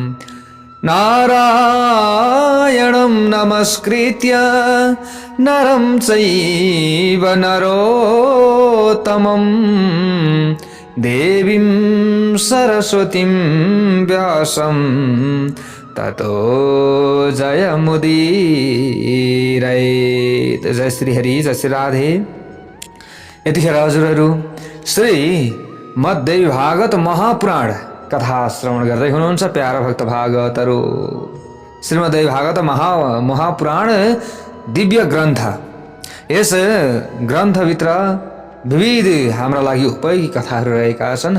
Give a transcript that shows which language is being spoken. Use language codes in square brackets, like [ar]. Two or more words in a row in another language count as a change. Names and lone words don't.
[sa] नारायणं नमस्कृत्य नरं चैव नरोत्तमं देवीं सरस्वतीं व्यासं ततो जयमुदीरयेत्। [ne] जय श्री हरि, जय श्री राधे। यतिखेर हजुरहरू श्री मध्य भागवत महापुराण कथा श्रवण गर्दै हुनुहुन्छ प्यारा भक्त भागवतहरू। श्रीमद् भागवत महापुराण दिव्य ग्रन्थ। यस ग्रन्थभित्र विविध हाम्रा लागि उपयोगी कथाहरू रहेका छन्।